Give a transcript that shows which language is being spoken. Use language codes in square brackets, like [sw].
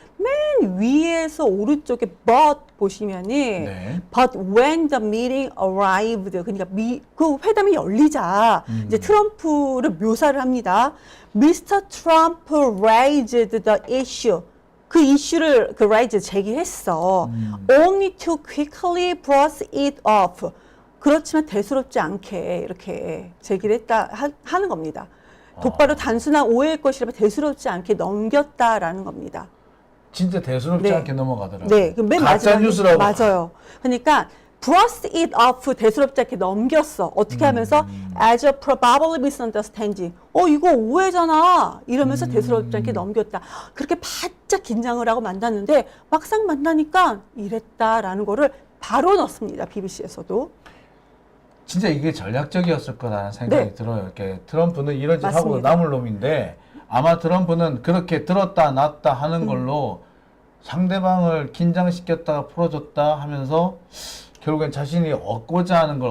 [ko] 맨 위에서 오른쪽에 but 보시면은 네. [en] but when the meeting arrived [ko] 그러니까 그 회담이 열리자 이제 트럼프를 묘사를 합니다. [en] Mr. Trump raised the issue. [ko] 그 이슈를 그 raise 제기했어. [en] Only to quickly brush it off. [ko] 그렇지만 대수롭지 않게 이렇게 제기를 했다 하는 겁니다. 곧바로 단순한 오해일 것이라 대수롭지 않게 넘겼다라는 겁니다. 진짜 대수롭지 네. 않게 넘어가더라고요. 네, 그 맨 가짜 마지막에- 뉴스라고. 맞아요. 그러니까 [en] brush it off [ko] 대수롭지 않게 넘겼어. 어떻게 하면서 [en] as a probably misunderstanding. [ko] 이거 오해잖아. 이러면서 대수롭지 않게 넘겼다. 그렇게 바짝 긴장을 하고 만났는데 막상 만나니까 이랬다라는 거를 바로 넣습니다. BBC에서도. 진짜 이게 전략적이었을 거라는 생각이 네. 들어요. 이렇게 트럼프는 이런 짓 하고 맞습니다. 남을 놈인데 아마 트럼프는 그렇게 들었다 놨다 하는 걸로 상대방을 긴장시켰다가 풀어줬다 하면서 결국엔 자신이 얻고자 하는 걸